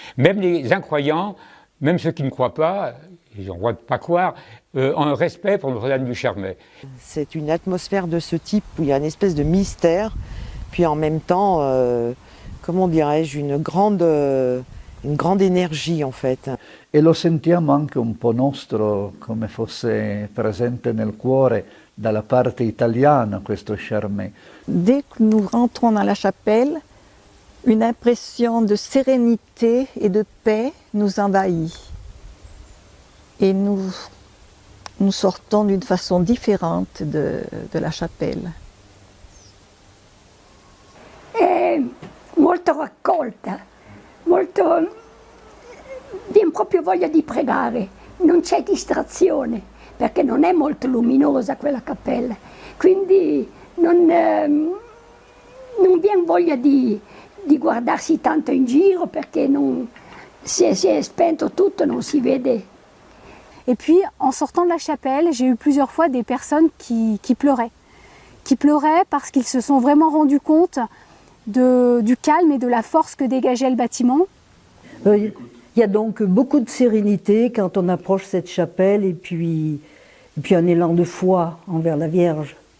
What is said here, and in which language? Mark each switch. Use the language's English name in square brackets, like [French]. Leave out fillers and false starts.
[French] Même les incroyants, même ceux qui ne croient pas, ils ont le droit de ne pas croire, ont un respect pour Notre-Dame du Charmey. C'est une atmosphère de ce type où il y a une espèce de mystère, puis en même temps, comment dirais-je, une grande énergie en fait. [Italian] E lo sentiamo anche un po' nostro, come fosse presente nel cuore dalla parte italiana questo Charmey. [French] Dès que nous rentrons dans la chapelle, une impression de sérénité et de paix nous envahit. Et nous sortons d'une façon différente de la chapelle. [Italian] È molto raccolta, molto, viene proprio voglia di pregare, non c'è distrazione, perché non è molto luminosa quella cappella, quindi non viene voglia di guardarsi tanto in giro, perché si è spento tutto, non si vede. [French] Et puis, en sortant de la chapelle, j'ai eu plusieurs fois des personnes qui pleuraient. Qui pleuraient parce qu'ils se sont vraiment rendus compte du calme et de la force que dégageait le bâtiment. Il y a donc beaucoup de sérénité quand on approche cette chapelle et puis un élan de foi envers la Vierge.